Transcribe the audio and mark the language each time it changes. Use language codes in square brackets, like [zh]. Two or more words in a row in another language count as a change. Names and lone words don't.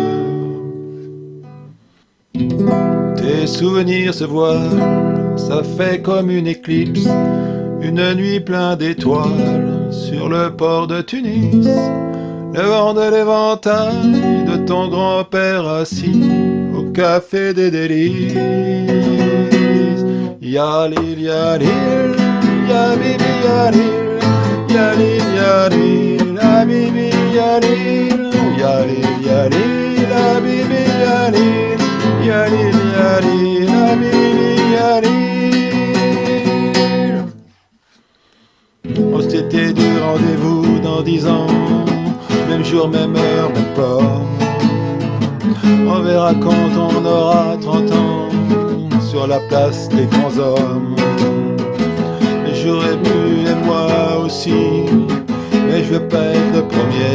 [fr] Tes souvenirs se voilent, ça fait comme une éclipse, une nuit pleine d'étoiles sur le port de Tunis. Le vent de l'éventail de ton grand-père assis au café des délices. [ar] يا ليل، يا ليل، يا حبيبي، يا ليل، يا ليل، يا ليل، حبيبي، يا ليل، يا ليل، يا ليل، حبيبي، يا ليل، يا ليل، يا ليل، حبيبي، يا ليل. [fr] On s'était du rendez-vous dans 10 ans. Même jour, même heure, même pas. On verra quand on aura 30 ans sur la place des grands hommes. Mais j'aurais pu et moi aussi, mais je veux pas être le premier.